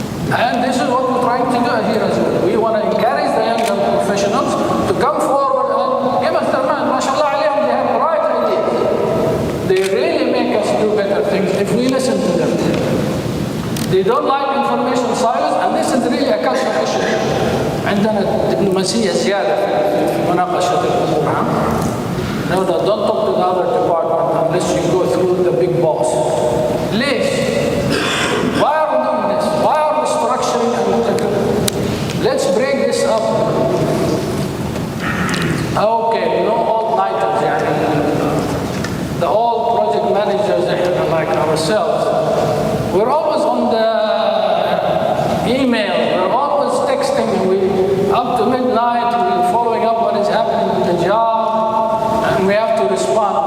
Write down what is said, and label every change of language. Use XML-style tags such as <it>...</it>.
<en>And this is what we're trying to do here as well. We want to encourage the younger professionals to come forward and give us their mind. MashaAllah alayhim, they have bright ideas. They really make us do better things if we listen to them. They don't like information silos, and this is really a cultural issue.</en> <ar>عندنا دبلوماسية زيادة في مناقشة الأمور.</ar> <en>No, don't talk to the other department unless you go through the big boss.</en> <ar>ليش?</ar> <en>Why are we doing this? Why are we structuring and let's break this up. Okay, no all-nighters. The old project managers like ourselves, we're always on the email, we're always texting, and we up to midnight, we're following up what is happening with the job, and we have to respond.</en>